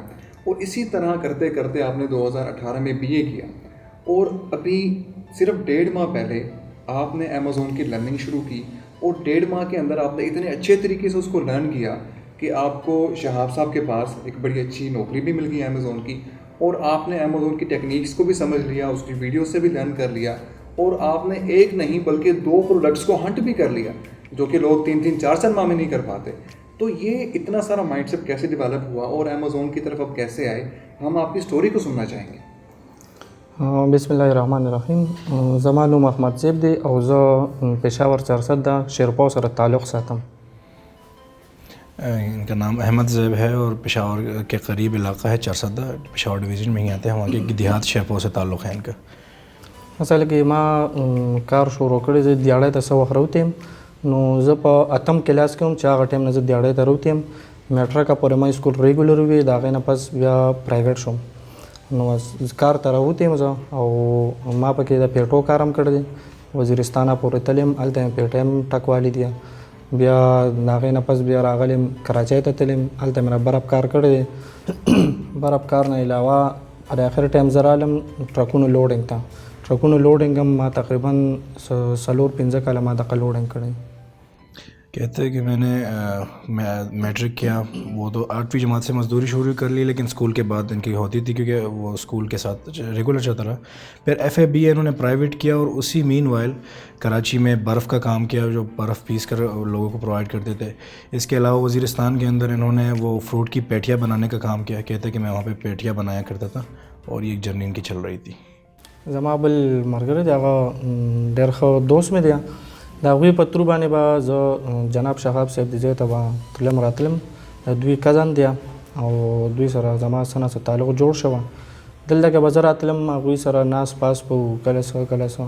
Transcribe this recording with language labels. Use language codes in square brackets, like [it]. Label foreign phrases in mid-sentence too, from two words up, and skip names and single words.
[ur] اور اسی طرح کرتے کرتے آپ نے 2018 میں BA کیا، اور ابھی صرف 1.5 ماہ پہلے آپ نے امیزون کی لرننگ شروع کی، اور 1.5 ماہ کے اندر آپ نے اتنے اچھے طریقے سے اس کو لرن کیا کہ آپ کو شہاب صاحب کے پاس ایک بڑی اچھی نوکری بھی مل گئی امیزون کی، اور آپ نے امیزون کی ٹیکنیکس کو بھی سمجھ لیا، اس کی ویڈیو سے بھی لرن کر لیا، اور آپ نے ایک نہیں بلکہ 2 پروڈکٹس کو ہنٹ بھی کر لیا، جو کہ لوگ 3-4 ماہ میں نہیں کر پاتے. تو یہ اتنا سارا [en] mind set [ur] کیسے ڈیولپ ہوا، اور امیزون کی طرف اب کیسے آئے؟ ہم آپ کی سٹوری کو سننا چاہیں گے. [ar] بسم الله الرحمن الرحیم. [ps] زما نوم احمد زیب دی او زه پېښور 400 دا شیرپور سره تعلق ساتم. [ur] ان کا نام احمد زیب ہے اور پشاور کے قریب علاقہ ہے 400 پشاور ڈویژن میں ہی آتے ہیں. وہاں کے دیہات شہپور سے تعلق ہے ان کا. [ps] اصل کې ما کار شروع کړی زه دیاړی ته څه وخت راوتیم، نو زه په 8م کلاس کې هم چې هغه ټایم نه زه دیاړی ته راوتیم. میټرک پورې ما اسکول ریګولر وي، د هغې نه پس بیا پرایویټ شوم. نو کار ته راوتیم زه، او ما پکې د پیټو کار هم کړی دی، وزیرستانه پورې تلم، هلته مې پیټه هم ټکوالی دی. بیا د هغې نه پس بیا راغلم کراچۍ ته تلم، هلته مې برف کار کړی دی. برف کار نه علاوه پر آخر ټایم زه رالم ټرکونو لوډینګ ته. ټرکونو لوډینګ هم ما تقریباً 4-5 کاله ما دغه لوډینګ کړی. [ur] کہتے ہیں کہ میں نے میٹرک کیا، وہ تو 8ویں جماعت سے مزدوری شروع کر لی، لیکن اسکول کے بعد ان کی ہوتی تھی کیونکہ وہ اسکول کے ساتھ ریگولر چلتا رہا. پھر ایف اے بی اے انہوں نے پرائیویٹ کیا، اور اسی [en] mean while [ur] کراچی میں برف کا کام کیا، جو برف پیس کر لوگوں کو پرووائڈ کرتے تھے. اس کے علاوہ وزیرستان کے اندر انہوں نے وہ فروٹ کی پیٹیاں بنانے کا کام کیا. کہتے ہیں کہ میں وہاں پہ پیٹیاں بنایا کرتا تھا، اور یہ ایک جرنی ان کی چل رہی تھی. [ps] زما بل ملګری دی هغه ډېر ښه دوست مې دی، د هغوی په ترو باندې به زه جناب شهاب صاحب د ځای ته به تلم راتلم. د دوی کزن دی، او دوی سره زما څه نه څه تعلق جوړ شوه. دلته کې به زه راتلم، هغوی سره ناست پاس به وو، کله څه کله څه.